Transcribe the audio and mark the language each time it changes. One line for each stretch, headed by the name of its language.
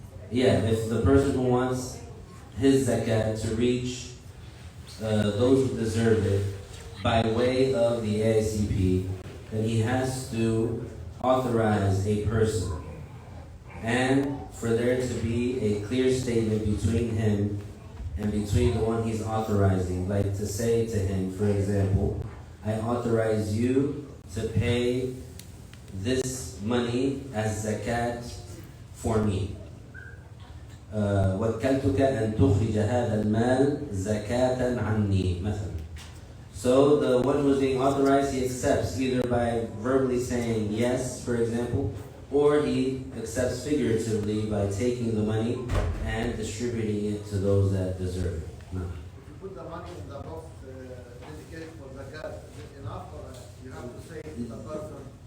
English: Yeah, if the person who wants his zakat to reach those who deserve it by way of the ASCP, then he has to authorize a person, and for there to be a clear statement between him and between the one he's authorizing, like to say to him, for example, I authorize you to pay this money as zakat for me.
Arabic: وكلتك أن تخرج هذا المال زكاة عني مثلا.
English: So the one who's being authorized, he accepts either by verbally saying yes, for example, or he accepts figuratively by taking the money and distributing it to those that deserve it. No. If you put the money in the box dedicated for zakat, is it enough, or you have to say to the person?